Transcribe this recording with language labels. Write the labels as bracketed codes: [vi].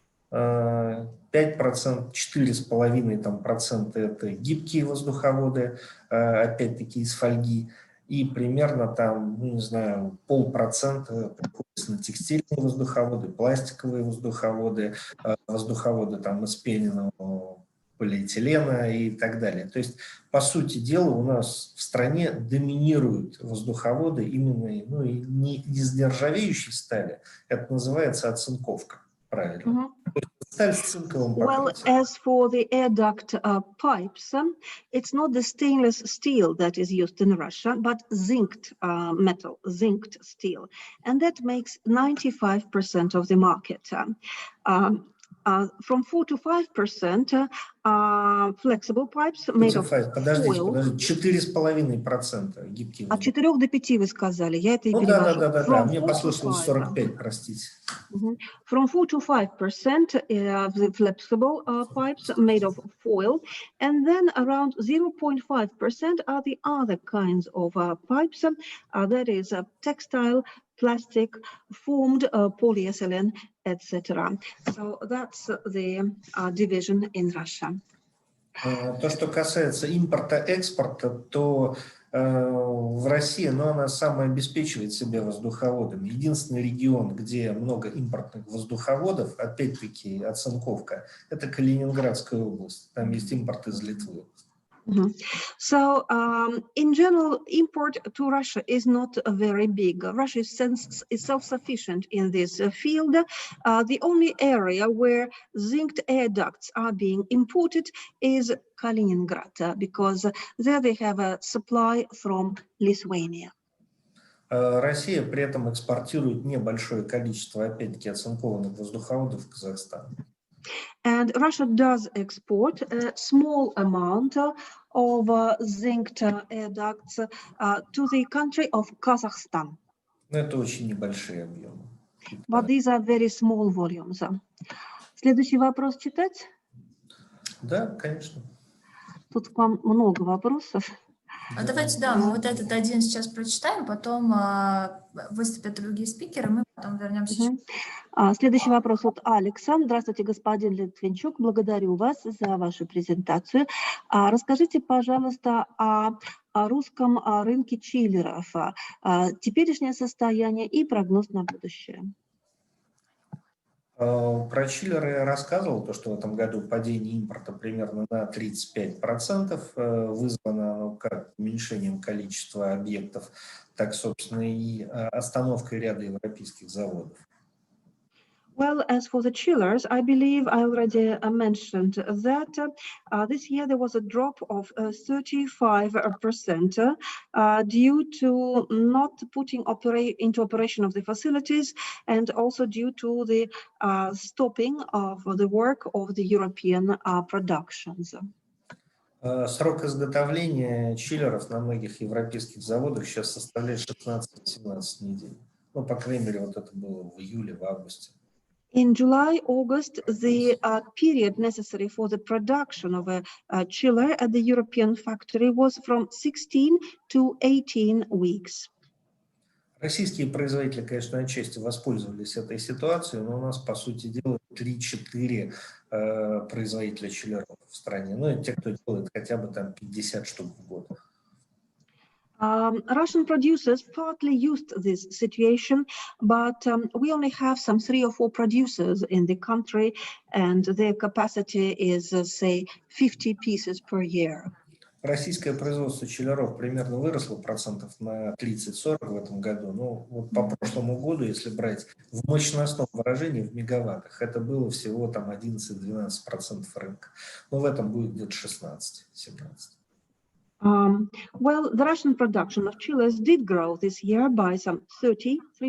[ru] 5%, 4,5% это гибкие воздуховоды, опять-таки из фольги, и примерно там, ну, не знаю, 0,5% приходится на текстильные воздуховоды, пластиковые воздуховоды, воздуховоды там из пененного полиэтилена и так далее. То есть, по сути дела, у нас в стране доминируют воздуховоды именно, ну, и не из нержавеющей стали, это называется оцинковка, правильно. [en] Well, as for the air duct pipes, it's not the stainless steel that is used in Russia, but zinced metal, zinced steel. And that makes 95% of the market. From 4 to 5% flexible pipes made of foil. [ru] Подождите, 4,5% гибкие. От 4 до 5 вы сказали, я это и перевожу. Да, мне послышалось 45, простите. [en] From 4 to 5% of the flexible pipes made of foil, and then around 0.5% are the other kinds of pipes, that is textile, plastic, formed polyethylene, etc. So that's the division in Russia. [ru] То, что касается импорта-экспорта, то в России, но она самообеспечивает себя воздуховодами. Единственный регион, где много импортных воздуховодов, опять-таки оцинковка, это Калининградская область. Там есть импорт из Литвы. [en] So, in general, import to Russia is not very big. Russia is self-sufficient in this field. The only area where zinced air ducts are being imported is Kaliningrad, because there they have a supply from Lithuania. [ru] Россия при этом экспортирует небольшое количество, опять-таки, оцинкованных воздуховодов в Казахстан. [en] And Russia does export a small amount of zinced air ducts to the country of Kazakhstan. [ru] Но это очень небольшие объемы. [en] But these are very small volumes. [ru] Следующий вопрос читать? Да, конечно. Тут к вам много вопросов. А давайте, да, мы вот этот один сейчас прочитаем, потом выступят другие спикеры, мы потом вернемся. Следующий вопрос от Алекса. Здравствуйте, господин Литвинчук. Благодарю вас за вашу презентацию. Расскажите, пожалуйста, о русском рынке чиллеров, теперешнее состояние и прогноз на будущее. Про чиллеры я рассказывал, то, что в этом году падение импорта примерно на 35%, вызвано оно как уменьшением количества объектов, так, собственно, и остановкой ряда европейских заводов. [en] Well, as for the chillers, I believe I already mentioned that this year there was a drop of 35% due to not putting into operation of the facilities, and also due to the stopping of the work of the European productions. [ru] Срок изготовления чиллеров на многих европейских заводах сейчас составляет 16-17 недель. Ну, по крайней мере, вот это было в июле, в августе. [en] In July, August, the period necessary for the production of a chiller at the European factory was from 16 to 18 weeks. [ru] Российские производители, конечно, отчасти воспользовались этой ситуацией, но у нас, по сути дела, 3-4 производителя чиллеров в стране. Ну, и те, кто делает хотя бы там 50 штук в год. [en] Russian producers partly used this situation, but we only have some 3 or 4 producers in the country, and their capacity is, say, 50 pieces per year. [ru] Российское производство чиллеров примерно выросло процентов на 30-40 в этом году. Ну, вот по прошлому году, если брать в мощностном выражении, в мегаваттах, это было всего там 11-12% рынка. Но в этом будет где-то 16-17%. [en] Well, the Russian production of chillers did grow this year by some 40%.